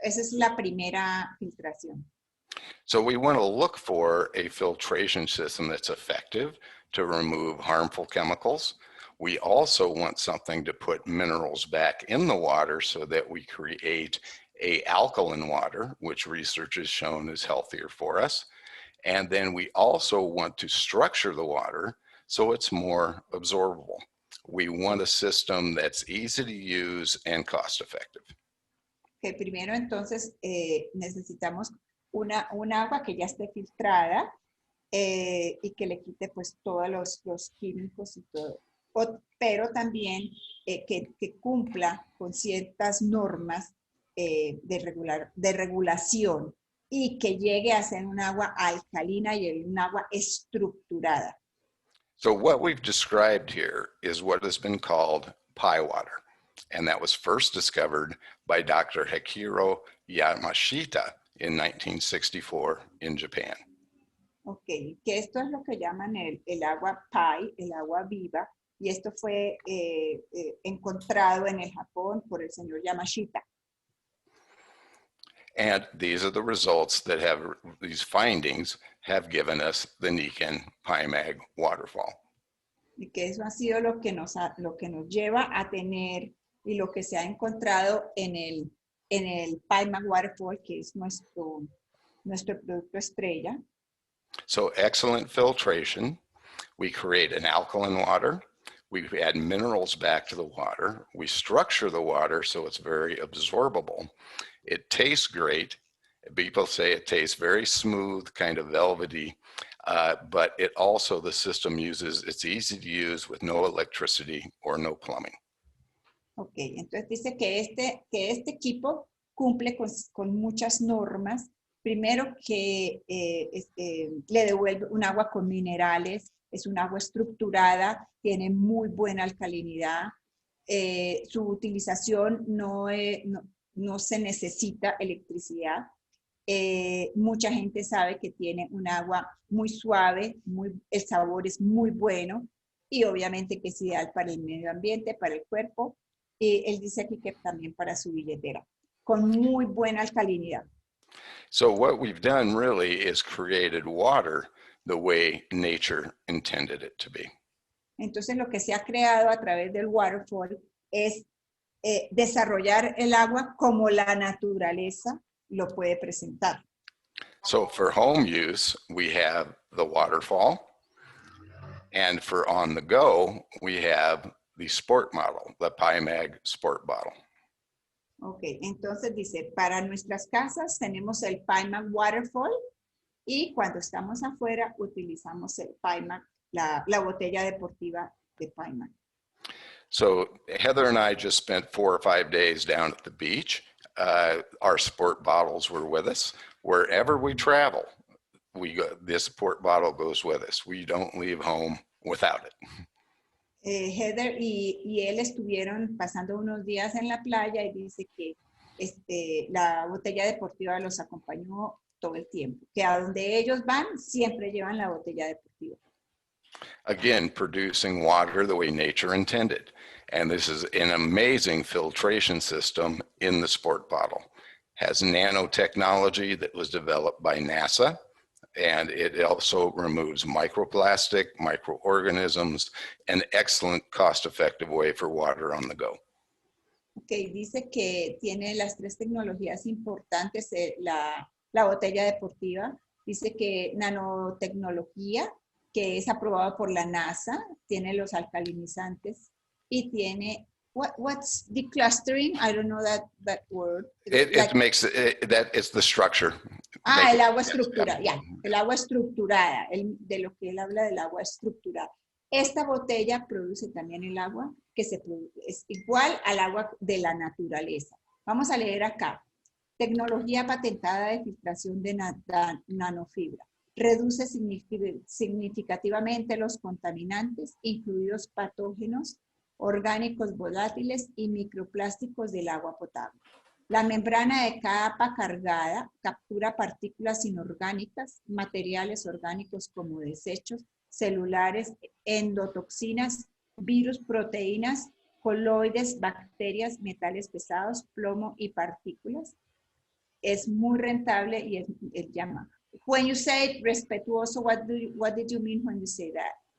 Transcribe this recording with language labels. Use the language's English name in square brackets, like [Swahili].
[Spanish] Esa es la primera filtración. [English] So we want to look for a filtration system that's effective to remove harmful chemicals. We also want something to put minerals back in the water so that we create a alkaline water, which research has shown is healthier for us. And then we also want to structure the water so it's more absorbable. We want a system that's easy to use and cost effective. [Spanish] Que primero entonces necesitamos un agua que ya esté filtrada y que le quite pues todos los químicos y todo. Pero también que cumpla con ciertas normas de regulación y que llegue a ser un agua alcalina y un agua estructurada. [English] So what we've described here is what has been called pie water. And that was first discovered by Dr. Hikiro Yamashita in 1964 in Japan. [Spanish] Ok, que esto es lo que llaman el agua pie, el agua viva, y esto fue encontrado en el Japón por el señor Yamashita. [English] And these are the results that these findings have given us the Nikken PIMAG waterfall. [Spanish] Y que eso ha sido lo que nos lleva a tener y lo que se ha encontrado en el PIMAG waterfall, que es nuestro producto estrella. [English] So excellent filtration. We create an alkaline water. We add minerals back to the water. We structure the water so it's very absorbable. It tastes great. People say it tastes very smooth, kind of velvety, but it also, the system it's easy to use with no electricity or no plumbing. [Spanish] Ok, entonces dice que este equipo cumple con muchas normas. Primero que le devuelve un agua con minerales, es un agua estructurada, tiene muy buena alcalinidad. Su utilización no se necesita electricidad. Mucha gente sabe que tiene un agua muy suave, el sabor es muy bueno y obviamente que es ideal para el medio ambiente, para el cuerpo. Él dice aquí que también para su billetera, con muy buena alcalinidad. [English] So what we've done really is created water the way nature intended it to be. [Spanish] Entonces lo que se ha creado a través del waterfall es desarrollar el agua como la naturaleza lo puede presentar. [English] So for home use, we have the waterfall, and for on the go, we have the sport model, the PIMAG sport bottle. [Spanish] Ok, entonces dice, para nuestras casas tenemos el PIMAG waterfall y cuando estamos afuera utilizamos el PIMAG, la botella deportiva de PIMAG. [English] So Heather and I just spent 4 or 5 days down at the beach. Our sport bottles were with us. Wherever we travel, this sport bottle goes with us. We don't leave home without it. [Spanish] Heather y él estuvieron pasando unos días en la playa y dice que la botella deportiva los acompañó todo el tiempo. Que a donde ellos van, siempre llevan la botella deportiva. [English] Again, producing water the way nature intended. And this is an amazing filtration system in the sport bottle. Has nanotechnology that was developed by NASA. And it also removes microplastic, microorganisms, an excellent cost-effective way for water on the go. [Spanish] Ok, dice que tiene las 3 tecnologías importantes, la botella deportiva, dice que nanotecnología, que es aprobada por la NASA, tiene los alcalinizantes y tiene, [English] what's declustering? I don't know that word. It makes, that it's the structure. [Spanish] El agua estructurada, ya, el agua estructurada, de lo que él habla del agua estructurada. Esta botella produce también el agua que es igual al agua de la naturaleza. Vamos a leer acá. Tecnología patentada de filtración de nanofibra. Reduce significativamente los contaminantes, incluidos patógenos, orgánicos volátiles y microplásticos del agua potable. La membrana de capa cargada captura partículas inorgánicas, materiales orgánicos como desechos, celulares, endotoxinas, virus, proteínas, coloides, bacterias, metales pesados, plomo y partículas. Es muy rentable y es llama. [English] When you say respetuoso, what did you mean when you say that?